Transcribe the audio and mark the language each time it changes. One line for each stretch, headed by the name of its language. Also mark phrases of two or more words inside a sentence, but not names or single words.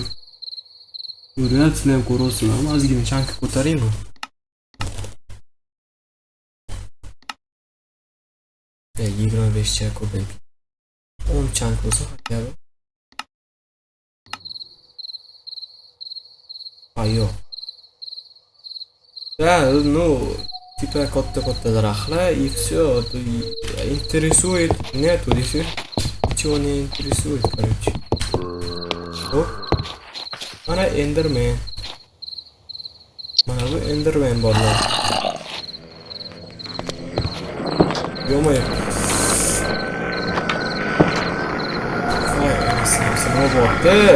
Uzbek: Reaksiya ham ko'rasizlarmi? Ozgina chanka ko'taraymi? Ya 25 cha ko'payib. 10 chank bo'lsa kabi. Yo'q.
Russian: Да, ну, типа
Uzbek: katta daraxtlar,
Russian: и все, интересует, нету, ничего не интересует, короче.
Uzbek: Hop. Mana Enderman. Mana bu Enderman borlar. Yo'q-yo'q. Voy, nima bo'ldi?